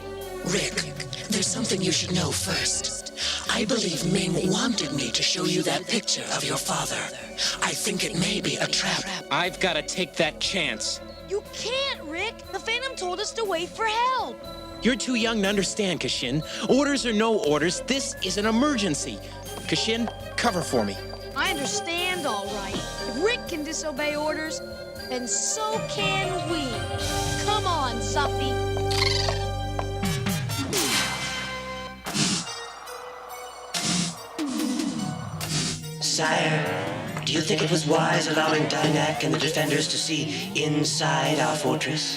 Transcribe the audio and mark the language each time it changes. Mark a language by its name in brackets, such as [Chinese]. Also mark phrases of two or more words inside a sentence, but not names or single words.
[English] Rick, there's something you should know first. I believe Ming wanted me to show you that picture of your father. I think it may be a trap. I've gotta take that chance. You can't, Rick. The Phantom told us to wait for help. You're too young to understand, Ge.e.K.e.R. Orders or no orders, this is an emergency. Ge.e.K.e.R, cover for me. I understand, all right. If Rick can disobey orders, then so can we. Come on, Zuffy. Sire, do you think it was wise allowing Dinak and the defenders to see inside our fortress?